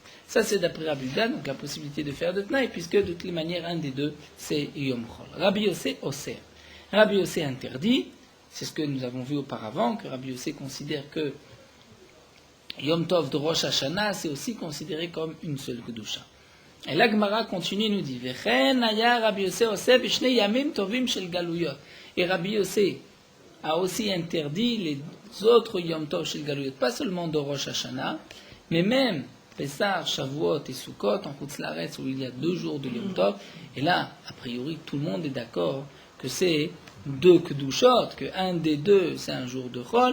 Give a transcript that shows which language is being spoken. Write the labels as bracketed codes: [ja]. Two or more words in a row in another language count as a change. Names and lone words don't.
[fr] Ça, c'est d'après Rabbi Yehuda, donc la possibilité de faire de Tnaï, puisque de toutes les manières, un des deux, c'est [he] יום חול. [fr] Rabbi Yossé, Oser. Rabbi Yossé interdit, c'est ce que nous avons vu auparavant, que Rabbi Yossé considère que [he] יום טוב [fr] de Rosh Hashanah, c'est aussi considéré comme une seule Kedusha. Et la Gemara continue et nous dit [he] וכן היה רבי יוסי אוסר בשני ימים טובים של גלויות. [fr] Et Rabbi Yossé a aussi interdit les autres [he] יום טוב של גלויות, [fr] pas seulement de Rosh Hashanah, mais même Pessah, Shavuot et Sukkot en [he] חוץ לארץ [fr] où il y a 2 jours de [he] יום טוב. [fr] Et là, a priori, tout le monde est d'accord que c'est 2 Kedushot, que un des deux c'est un jour de Chol.